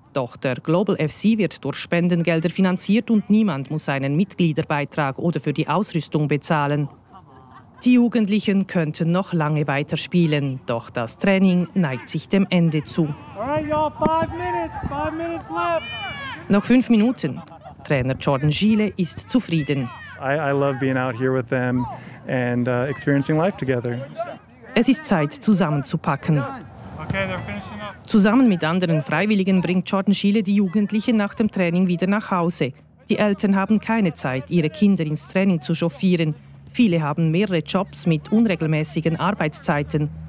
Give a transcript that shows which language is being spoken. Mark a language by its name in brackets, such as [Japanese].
[German] Doch der Global FC wird durch Spendengelder finanziert und niemand muss einen Mitgliederbeitrag oder für die Ausrüstung bezahlen. Die Jugendlichen könnten noch lange weiterspielen, doch das Training neigt sich dem Ende zu. Noch 5 Minuten. Trainer Jordan Schiele ist zufrieden. [English] I love being out here with them and experiencing life together. [German] Es ist Zeit, zusammenzupacken. Zusammen mit anderen Freiwilligen bringt Jordan Schiele die Jugendlichen nach dem Training wieder nach Hause. Die Eltern haben keine Zeit, ihre Kinder ins Training zu chauffieren. Viele haben mehrere Jobs mit unregelmäßigen Arbeitszeiten.